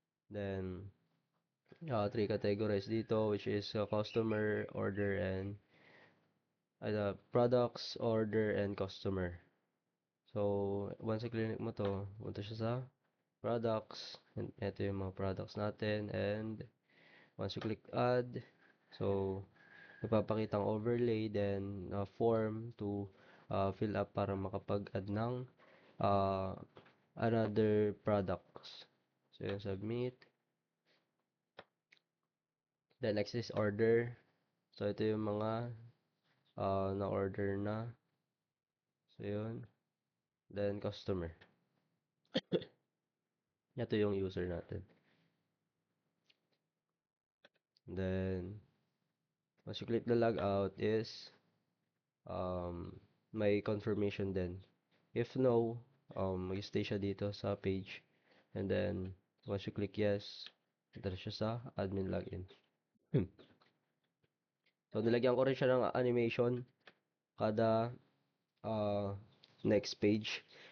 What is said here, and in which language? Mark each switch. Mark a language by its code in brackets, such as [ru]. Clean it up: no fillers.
[en] Then, three categories dito which is customer, order, and products, order, and customer. [tl] So, once i-click mo to, punta siya sa products. And ito yung mga products natin. [en] And once you click add, so, nagpapakita ang overlay, then form to fill up para makapag-add ng uh, another products. So, yun, submit. Then next is order. [tl] So ito yung mga na-order na. [en] So yun. Then customer. [tl] Ito yung user natin. [en] Then once you click the logout is may confirmation din. [tl] If no, mag-stay siya dito sa page. [en] And then once you click yes, ito siya sa admin login. [tl] So nilagyan ko rin siya ng animation kada next page.